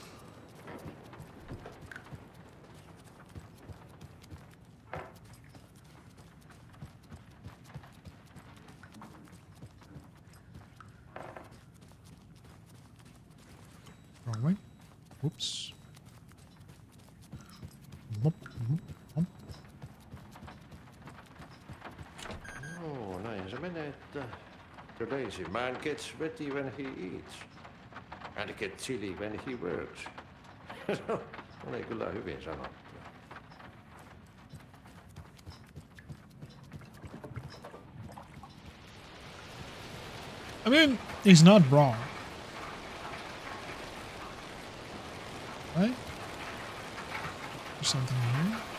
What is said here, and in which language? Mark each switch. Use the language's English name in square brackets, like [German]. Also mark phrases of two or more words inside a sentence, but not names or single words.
[English] Wrong way. Whoops. Whoop, whoop, whoop. [Finnish] Joo, näin se menee, että [English] the lazy man gets sweaty when he eats. And gets chilly when he works. [Finnish] Oli kyllä hyvin sanottu. [English] I mean, he's not wrong. Right? There's something here.